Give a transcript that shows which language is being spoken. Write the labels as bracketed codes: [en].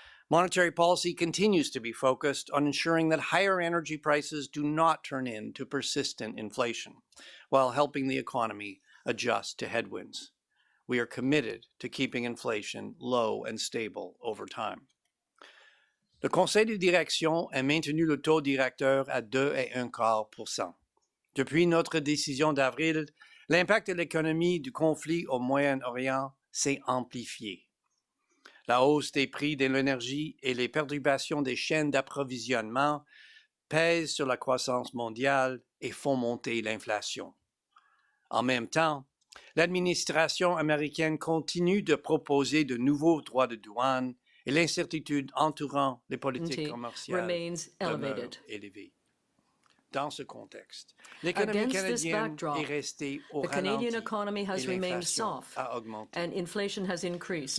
[en] Monetary policy continues to be focused on ensuring that higher energy prices do not turn into persistent inflation, while helping the economy adjust to headwinds. We are committed to keeping inflation low and stable over time. [fr] Le Conseil de direction a maintenu le taux directeur à 2,25%. Depuis notre décision d'avril, l'impact de l'économie du conflit au Moyen-Orient s'est amplifié. La hausse des prix de l'énergie et les perturbations des chaînes d'approvisionnement pèsent sur la croissance mondiale et font monter l'inflation. En même temps, l'administration américaine continue de proposer de nouveaux droits de douane et l'incertitude entourant les politiques commerciales demeure élevée. Dans ce contexte, l'économie canadienne est restée au ralenti. [en] The Canadian economy has remained soft and inflation has increased.